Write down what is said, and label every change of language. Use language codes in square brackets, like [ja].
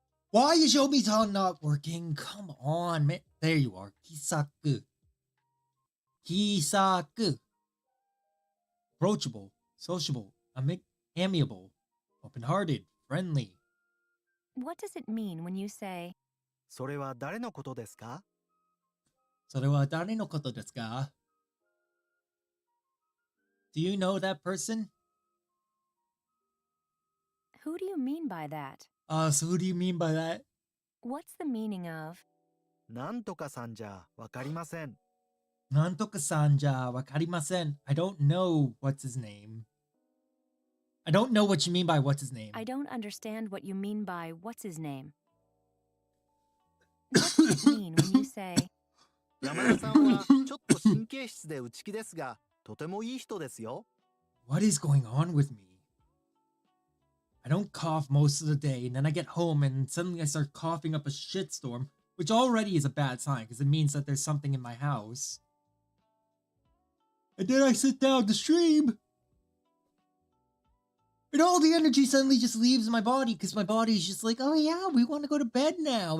[en] Why is Yomi-tan not working? Come on, man. There you are. Kisaku. Kisaku. Approachable, sociable, amiable, open-hearted, friendly. What does it mean when you say, [ja] それは誰のことですか？それは誰のことですか? [en] Do you know that person? who do you mean by that? So who do you mean by that? What's the meaning of, [ja] なんとかさんじゃわかりません。 Nantoka-san ja wakarimasen. [en] I don't know what's his name. I don't know what you mean by what's his name. I don't understand what you mean by what's his name. What does it mean when you say, [ja] 山田さんはちょっと神経質で内気ですが、とてもいい人ですよ。 [en] What is going on with me? I don't cough most of the day, and then I get home and suddenly I start coughing up a shitstorm, which already is a bad sign because it means that there's something in my house. And then I sit down to stream, and all the energy suddenly just leaves my body because my body's just like, oh yeah, we want to go to bed now.